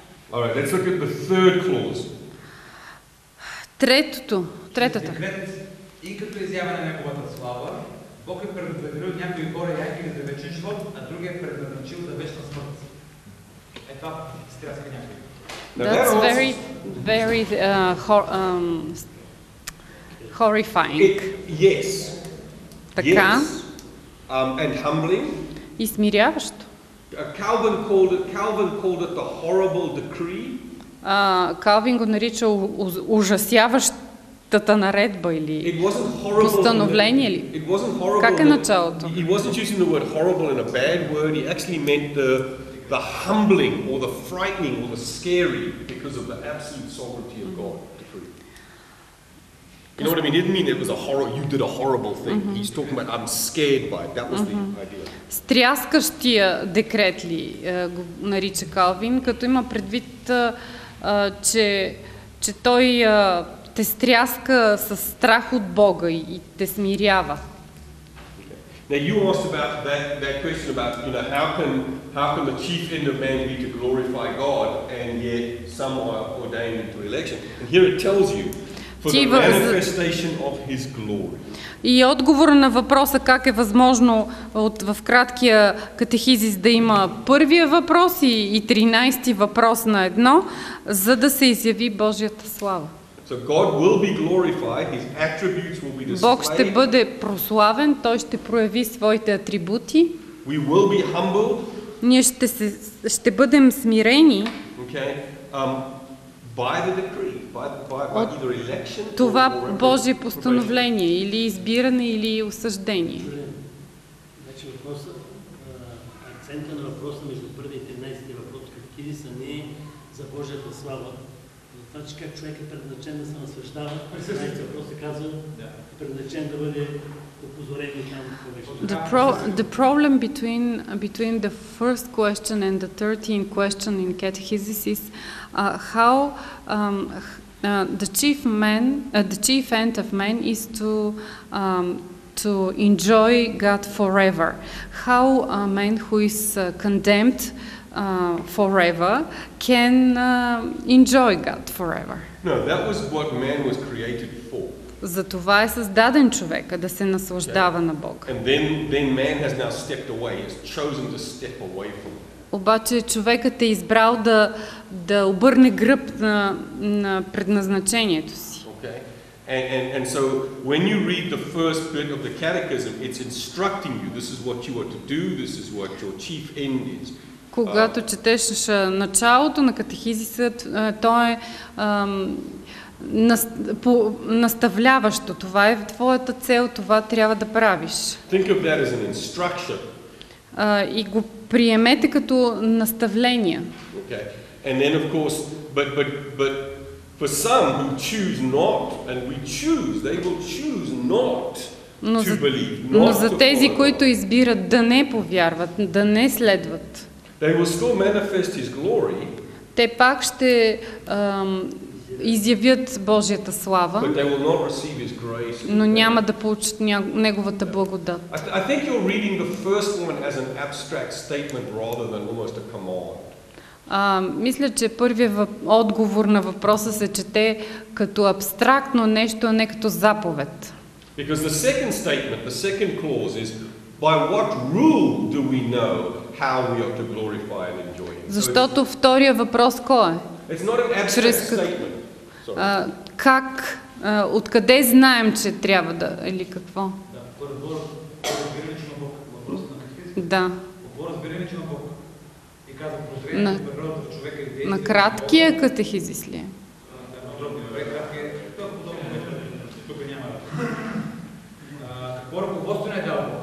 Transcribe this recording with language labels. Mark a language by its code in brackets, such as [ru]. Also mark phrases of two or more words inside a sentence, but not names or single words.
[bg] Третата. И като изява на неговата слава, Бог е предопределил някои хора яки за вечен живот, а другия е предназначил за вечна смърт. Това стряска някой. [en] That's very horrifying. Yes. [bg] Така. [en] And humbling. [bg] И смиряващо. [en] Calvin called it the horrible decree. [bg] Калвин го нарича ужасяващ общата наредба или постановление ли? Как е началото? [en] He wasn't using the word horrible in a bad word. He actually meant the humbling or the frightening or the scary because of the absolute sovereignty of God. You know what I mean? He didn't mean it was you did a horrible thing. He's talking about I'm scared by it. That was the idea. [bg] Стряскащия декрет ли го нарича Калвин, като има предвид, че той те стряска със страх от Бога и те смирява. [en] Now you asked about that question about, you know, how can the chief end of man be to glorify God, and yet some are ordained into election. And here it tells you for the manifestation of His glory. [bg] И отговора на въпроса как е възможно в краткия катехизис да има първия въпрос и 13-ти въпрос на едно, за да се изяви Божията слава. [en] So God will be glorified, His attributes will be displayed. [bg] Бог ще бъде прославен, Той ще прояви своите атрибути. [en] We will be humbled. [bg] Ние ще бъдем смирени. [en] Okay. By the decree, by either election [bg] това or Божие постановление, или избиране, или осъждение. Значи акцента на въпроса между първи и 13 въпрос катехизиса не е за Божията слава. За това, че как човек е предназначен да се наслаждава, 13 въпрос се казва, е предназначен да бъде опозорен и там повече. [en] The problem between the first question and the 13th question in catechesis is how the chief end of man is to enjoy God forever. How a man who is condemned forever can enjoy God forever. No, that was what man was created for. [bg] За това е създаден човека, да се наслаждава на Бога. [en] And then man has now stepped away, has chosen to step away from it. [bg] Обаче човекът е избрал да обърне гръб на предназначението си. [en] Okay. And so when you read the first bit of the catechism, it's instructing you, this is what you are to do, this is what your chief end is. [bg] Когато четеш началото на катехизиса, то е наставляващо. Това е твоята цел, това трябва да правиш. [en] Think of that as an instruction. [bg] И го приемете като наставление. [en] Okay. And then of course, but for some who choose not, and we choose, they will choose not to believe. [bg] Но за тези, които избират да не повярват, да не следват, [en] they will still manifest His glory. [bg] Те пак ще изявят Божията слава, [en] But they will not receive His grace. [bg] но няма да получат Неговата благодат. [en] I think you're reading the first one as an abstract statement rather than almost a command. [bg] Мисля, че първият отговор на въпроса се чете като абстрактно нещо, а не като заповед. [en] Because the second statement, the second clause is, by what rule do we know how we are to glorify and enjoy Him? [bg] Защото втория въпрос кой е? [en] It's not an abstract statement. [bg] Как, откъде знаем, че трябва да, или какво? Да. На краткия катехизис ли е? Какво ръководство не е дал Бог?